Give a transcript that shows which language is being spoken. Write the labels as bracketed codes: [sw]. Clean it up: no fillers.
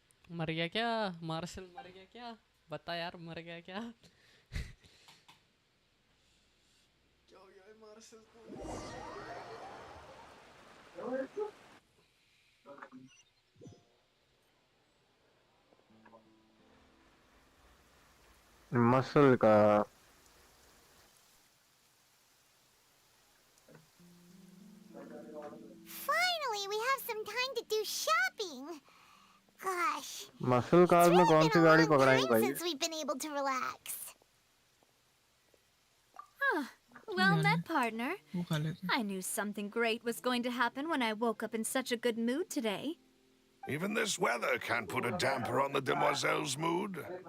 [hi] मर गया क्या? मार्शल मर गया क्या? बता यार मर गया क्या? मसल का [en] Finally, we have some time to do shopping. Gosh, [hi] muscle car में कौन सी गाड़ी पकड़ाएंगे भाई? [en] Since we've been able to relax. Well met, partner. I knew something great was going to happen when I woke up in such a good mood today. Even this weather can't put a damper on the demoiselle's mood.